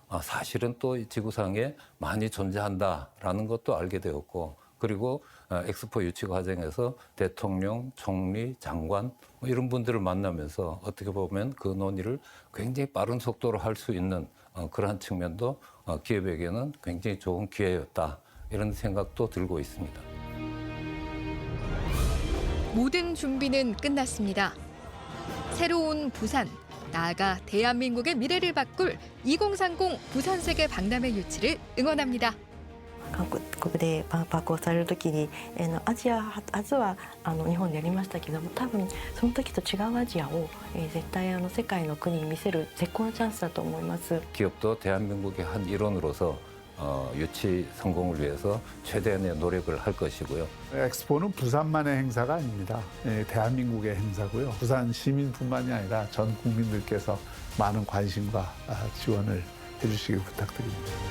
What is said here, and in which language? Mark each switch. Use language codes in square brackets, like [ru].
[ko] 사실은 또 이 지구상에 많이 존재한다라는 것도 알게 되었고, 그리고 엑스포 유치 과정에서 대통령, 총리, 장관 이런 분들을 만나면서 어떻게 보면 그 논의를 굉장히 빠른 속도로 할 수 있는 그러한 측면도 기업에게는 굉장히 좋은 기회였다, 이런 생각도 들고 있습니다. 모든 준비는 끝났습니다. 새로운 부산, 나아가 대한민국의 미래를 바꿀 2030 부산세계 박람회 유치를 응원합니다. [ja] 韓国で万博をされる時にアジア初は日本でやりましたけども、多分その時と違うアジアを絶対世界の国に見せる絶好のチャンスだと思います。 [ko] 기업도 대한민국의 한 일원으로서 유치 성공을 위해서 최대한의 노력을 할 것이고요. 엑스포는 부산만의 행사가 아닙니다. 대한민국의 행사고요. 부산 시민뿐만이 아니라 전 국민들께서 많은 관심과 지원을 해주시길 부탁드립니다.